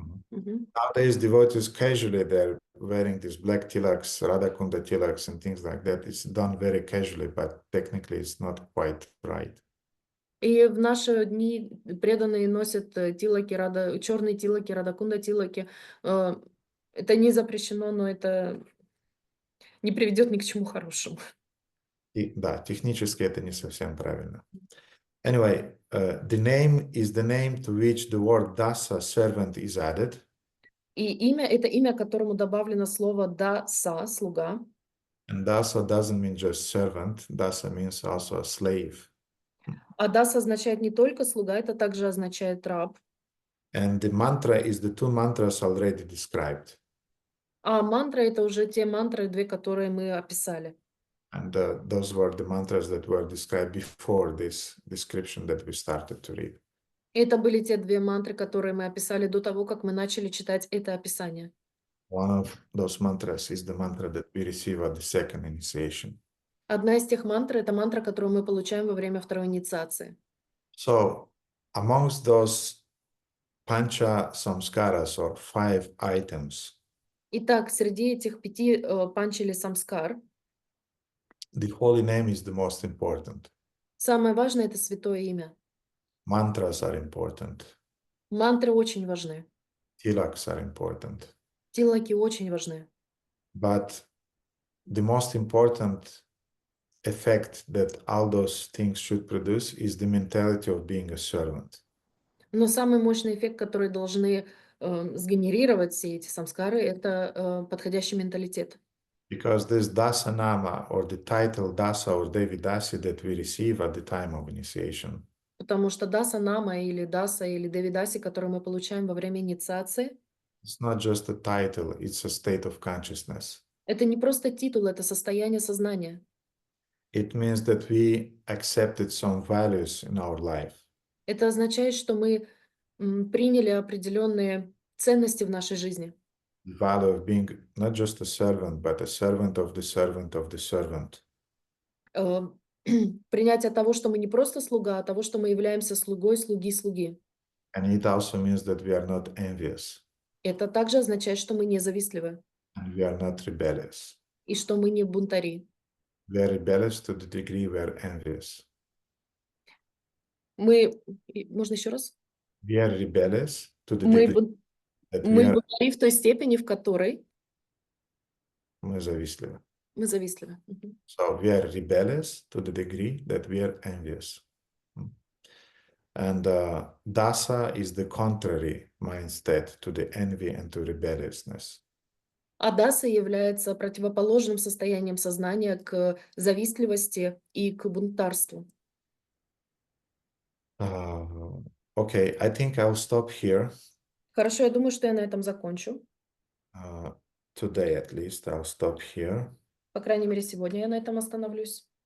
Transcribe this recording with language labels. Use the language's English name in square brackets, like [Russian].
[English] Nowadays, devotees casually they're wearing these black tilaks, Radhakunda tilaks, and things like that. It's done very casually, but technically it's not quite right. [Russian] И в наши дни преданные носят тилаки, черные тилаки, Радакунда тилаки. Это не запрещено, но это не приведет ни к чему хорошему. И, да, технически это не совсем правильно. [English] Anyway, the name is the name to which the word dasa, servant, is added. [Russian] И имя — это имя, к которому добавлено слово даса, слуга. [English] And dasa doesn't mean just servant. Dasa means also a slave. [Russian] А даса означает не только слуга, это также означает раб. [English] And the mantra is the two mantras already described. [Russian] А мантра — это уже те мантры, две, которые мы описали. [English] And those were the mantras that were described before this description that we started to read. [Russian] Это были те две мантры, которые мы описали до того, как мы начали читать это описание. [English] One of those mantras is the mantra that we receive at the second initiation. [Russian] Одна из тех мантр — это мантра, которую мы получаем во время второй инициации. [English] So, amongst those pancha samskaras or 5 items, [Russian] Итак, среди этих 5 панч или самскар [English] the holy name is the most important. [Russian] самое важное — это святое имя. [English] Mantras are important. [Russian] Мантры очень важны. [English] Tilaks are important. [Russian] Тилаки очень важны. [English] But the most important effect that all those things should produce is the mentality of being a servant. [Russian] Но самый мощный эффект, который должны сгенерировать все эти самскары, это подходящий менталитет. [English] Because this dasanama or the title dasa or Devi Dasi that we receive at the time of initiation [Russian] Потому что даса нама или даса или девидаси, которые мы получаем во время инициации, [English] it's not just a title, it's a state of consciousness. [Russian] это не просто титул, это состояние сознания. [English] It means that we accepted some values in our life. [Russian] Это означает, что мы приняли определенные ценности в нашей жизни. [English] The value of being not just a servant, but a servant of the servant of the servant. [Russian] Принятие того, что мы не просто слуга, а того, что мы являемся слугой слуги. [English] And it also means that we are not envious [Russian] Это также означает, что мы не завистливы [English] and we are not rebellious. [Russian] и что мы не бунтари. [English] We are rebellious to the degree we are envious. [Russian] Можно еще раз? [English] We are rebellious to the [Russian] Мы [English] degree that we [Russian] Мы [English] are [Russian] бунтари в той степени, в которой мы завистливы. мы завистливы. Мгм. [English] So we are rebellious to the degree that we are envious. And dasa is the contrary mindset to the envy and to rebelliousness. [Russian] А даса является противоположным состоянием сознания к завистливости и к бунтарству. [English] Okay, I think I'll stop here. [Russian] Хорошо, я думаю, что я на этом закончу. [English] Today at least, I'll stop here. [Russian] По крайней мере, сегодня я на этом остановлюсь.